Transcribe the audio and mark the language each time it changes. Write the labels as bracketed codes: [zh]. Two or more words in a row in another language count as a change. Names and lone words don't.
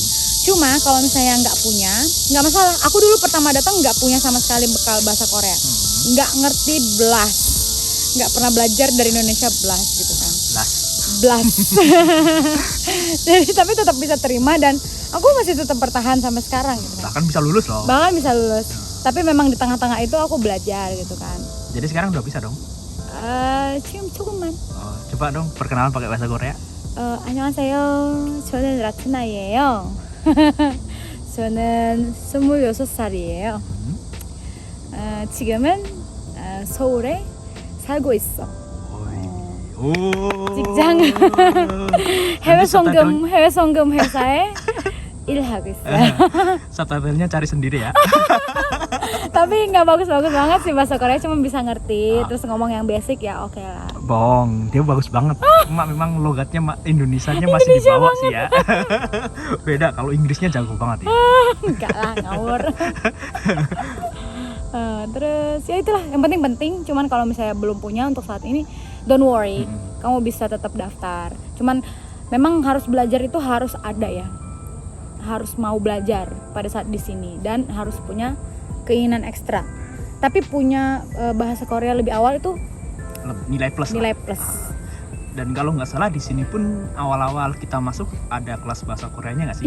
[id] Cuma kalau misalnya nggak punya, nggak masalah. Aku dulu pertama datang nggak punya sama sekali bekal bahasa Korea, nggak ngerti blas, nggak pernah belajar dari Indonesia blas gitu kan. Blas. Jadi tapi tetap bisa terima dan aku masih tetap bertahan sampai sekarang gitu kan. Bahkan bisa lulus loh. Bahkan bisa lulus. Tapi memang di tengah-tengah itu aku belajar gitu kan. Jadi sekarang udah bisa dong? [ko] 지금 조금만. [id] Coba dong perkenalan pakai bahasa Korea. [ko] 안녕하세요. 저는 라트나이에요. 저는 26살이에요. 지금은 서울에 살고 있어. 직장 해외 송금 회사에 일하고 있어요. [id] Subtitlenya cari sendiri ya. Tapi nggak bagus-bagus banget sih bahasa Korea, cuma bisa ngerti terus ngomong yang basic ya oke lah. Bohong, dia bagus banget. Memang logatnya Indonesianya masih di bawah sih ya. Beda kalau Inggrisnya jago banget ya. Enggak lah, ngawur. Terus ya itulah yang penting, cuman kalau misalnya belum punya untuk saat ini [en] don't worry, [id] kamu bisa tetap daftar. Cuman memang harus belajar itu harus ada ya, harus mau belajar pada saat di sini dan harus punya keinginan ekstra. Tapi punya bahasa Korea lebih awal itu nilai plus. Dan kalau nggak salah di sini pun awal-awal kita masuk ada kelas bahasa Koreanya nggak sih?